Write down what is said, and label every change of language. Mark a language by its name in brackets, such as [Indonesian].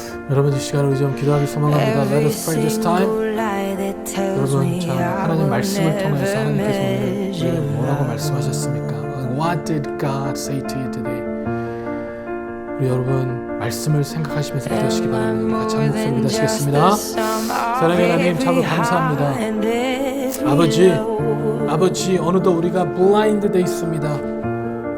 [Korean] 여러분 이 시간을 우리 좀 기도하기 소망합니다. [English] Let us pray this time. [Korean] 여러분 참 하나님 말씀을 통해서 하나님께서 오늘 우리에게 뭐라고 말씀하셨습니까? [English] What did God say to you today? [Korean] 우리 여러분 말씀을 생각하시면서 기도하시기 바랍니다. 같이 한 목소리 기도하시겠습니다. 사랑의 하나님 참으로 감사합니다. 아버지 어느덧 우리가 블라인드 돼 있습니다.